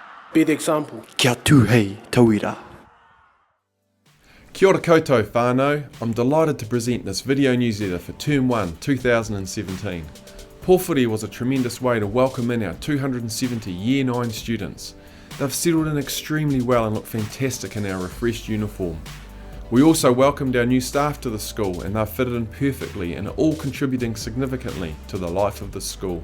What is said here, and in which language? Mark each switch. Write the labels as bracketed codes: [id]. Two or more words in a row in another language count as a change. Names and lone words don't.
[en] Be the example. [mi] Kia tuhei tauira. Kia ora koutou whānau. [en] I'm delighted to present this video newsletter for Term 1 2017. Pōwhiri was a tremendous way to welcome in our 270 Year 9 students. They've settled in extremely well and look fantastic in our refreshed uniform. We also welcomed our new staff to the school and they've fitted in perfectly and are all contributing significantly to the life of the school.